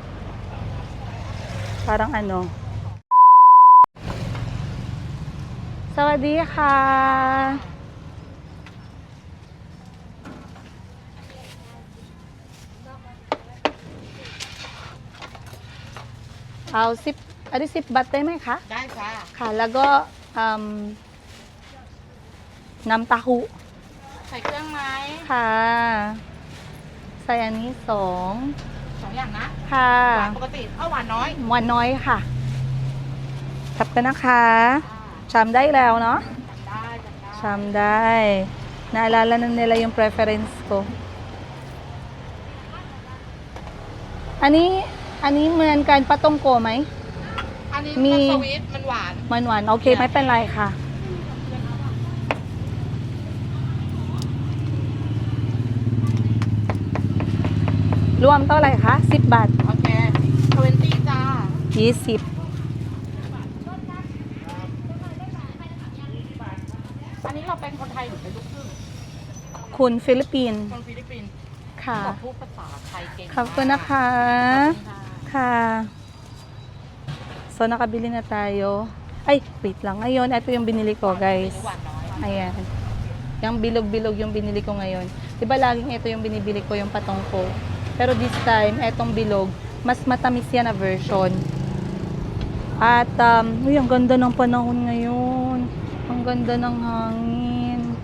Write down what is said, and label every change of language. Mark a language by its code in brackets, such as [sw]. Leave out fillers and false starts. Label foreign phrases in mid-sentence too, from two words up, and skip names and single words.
[tl] Parang ano. [th] สวัสดีค่ะ. สิบ สิบ บาท ได้ไหมคะ ได้ค่ะ ค่ะ แล้วก็น้ำเต้าหู้ ใส่เครื่องไหม ค่ะ ใส่อันนี้2 สองอย่างนะ ค่ะ หวานปกติหวานน้อย หวานน้อยค่ะทับกันนะคะจำได้แล้วเนาะ ได้ จำได้ [tl] naalala na nila yung preference ko [th] อันนี้เหมือนกันปาตงโกไหม อันนี้ มี มันสวีทมันหวาน มันหวานโอเคไม่เป็นไรค่ะ รวมเท่าไหร่คะ10 บาท โอเค20จ้า 20 อันนี้เราเป็นคนไทยหรือเป็นลูกครึ่ง คุณฟิลิปปินส์ คนฟิลิปปินส์ ค่ะ บอกพูดภาษาไทยเก่ง ขอบคุณนะคะ ค่ะ [tl] so nakabili na tayo. Ay, wait lang. Ngayon, ito yung binili ko, guys. [th] หวานน้อย [tl] Ayan. Yung bilog-bilog yung binili ko ngayon. Diba laging ito yung binibili ko, yung patongko. Pero [en] this time, [tl] etong bilog, mas matamis yan na version. At, uy, ang ganda ng panahon ngayon. Ang ganda ng hangin.